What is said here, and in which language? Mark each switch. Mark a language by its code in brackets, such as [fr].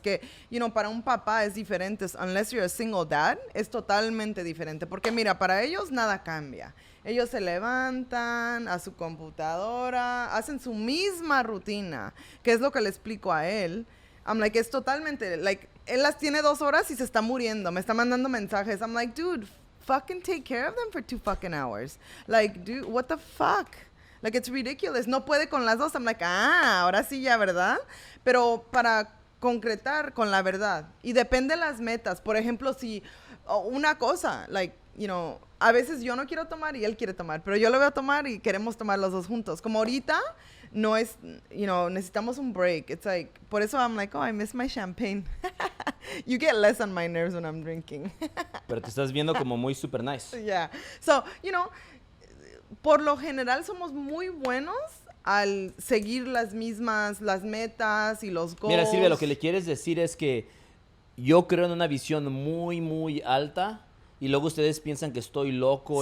[es] Que, para un papá es diferente. [en] Unless you're a single dad, [es] es totalmente diferente. Porque mira, para ellos nada cambia. Ellos se levantan a su computadora, hacen su misma rutina, que es lo que le explico a él. [en] I'm like, [es] es totalmente, like, él las tiene 2 horas y se está muriendo. Me está mandando mensajes. [en] I'm like, dude, fucking take care of them for 2 fucking hours. Like, dude, what the fuck? Like, it's ridiculous. [es] No puede con las dos. [en] I'm like, [es] ahora sí ya, ¿verdad? Pero para concretar con la verdad. Y depende de las metas. Por ejemplo, si una cosa, [en] like, you know, [es] a veces yo no quiero tomar y él quiere tomar, pero yo lo voy a tomar y queremos tomar los dos juntos. Como ahorita, no es, [en] you know, [es] necesitamos un break. [en] It's like, [es] por eso [en] I'm like, oh, I miss my champagne. You get less on my nerves when I'm drinking. [es] Pero te estás viendo como muy super nice. [en] Yeah. [es] So, you know, por lo general somos muy buenos al seguir las metas y los goals. Mira, Silvia, lo que le quieres decir es que yo creo en una visión muy, muy alta y luego ustedes piensan que estoy loco